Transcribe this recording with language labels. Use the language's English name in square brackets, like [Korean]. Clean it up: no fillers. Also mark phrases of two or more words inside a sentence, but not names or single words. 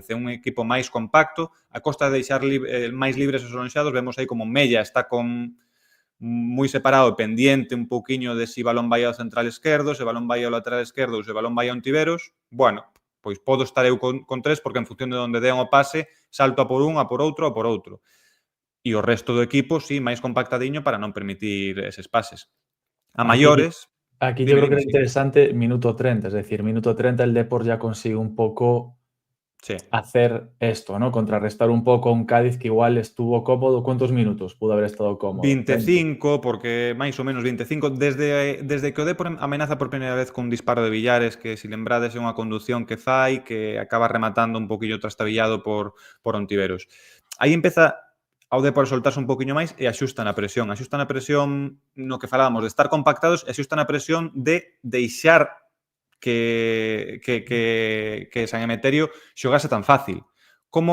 [Galician] É un equipo máis compacto, a costa de deixar máis libres os alonxados, vemos aí como Mella está moi separado, pendiente un pouquiño de si balón vai ao central esquerdo, se balón vai ao lateral esquerdo ou se balón vai a Ontiveros. Bueno, pois podo estar eu con tres porque en función de onde dean o pase, salto a por un, a por outro, a por outro. E o resto do equipo, sí, máis compactadiño para non permitir eses pases. A maiores... [Spanish] Aquí yo Dime, creo que dime, era sí. interesante minuto 30, es decir, minuto 30 el Depor ya consigue un poco Sí. hacer esto, ¿no? Contrarrestar un poco a un Cádiz que igual estuvo cómodo. ¿Cuántos minutos pudo haber estado cómodo? [Galician] 25, porque máis ou menos 25, desde que o Depor amenaza por primeira vez cun disparo de Villares, que se lembrades é unha conducción que fai, que acaba rematando un poquillo trastabillado por Ontiveros. Aí empeza ao Depor soltarse un poquinho máis e axustan a presión no que falábamos de estar compactados e axustan a presión de deixar que San Emeterio xogase tan fácil.